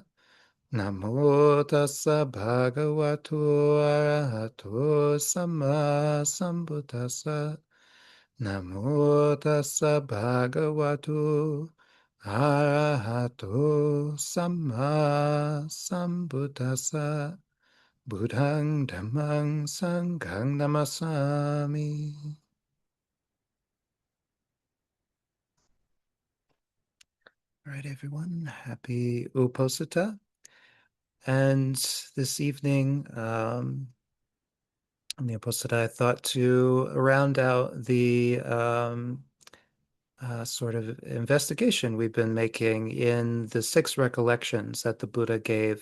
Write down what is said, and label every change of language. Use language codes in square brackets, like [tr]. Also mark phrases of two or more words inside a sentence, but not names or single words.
[pi] Namo tassa bhagavato arahato sama sambuddhassa. Namo tassa bhagavato arahato sama sambuddhassa. Buddhang dhammang sanghang namasami. [en] All right, everyone. Happy Uposatha. And this evening, on the Uposatha, I thought to round out the sort of investigation we've been making in the six recollections that the Buddha gave.